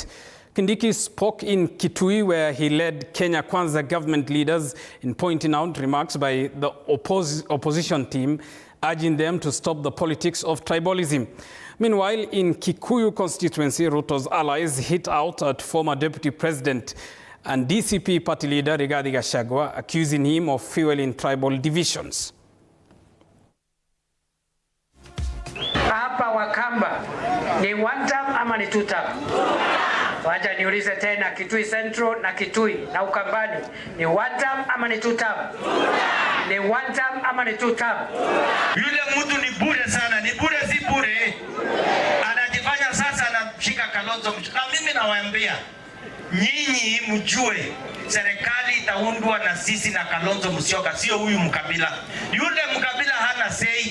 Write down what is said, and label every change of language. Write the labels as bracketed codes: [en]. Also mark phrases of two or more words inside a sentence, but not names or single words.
[en] Kindiki spoke in Kitui, where he led Kenya Kwanza government leaders in pointing out remarks by the opposition team, urging them to stop the politics of tribalism. Meanwhile, in Kikuyu constituency, Ruto's allies hit out at former Deputy President and DCP party leader Rigathi Gachagua, accusing him of fueling tribal divisions. [sw] Hapa Wakamba ni [en] one term [sw] ama ni [en] two term? [sw] Wacha niulize tena, Kitui Central na Kitui na Ukambani ni [en] one term [sw] ama ni [en] two term? [sw] Ni [en] one term [sw] ama ni [en] two term? [sw] Yule mtu ni bure sana, ni bure si bure. Anajifanya sasa anashika Kalonzo. Na mimi nawaambia, nyinyi mjue serikali itaundwa na sisi na Kalonzo Musyoka, sio huyu Mkabila. Yule Mkabila hana say.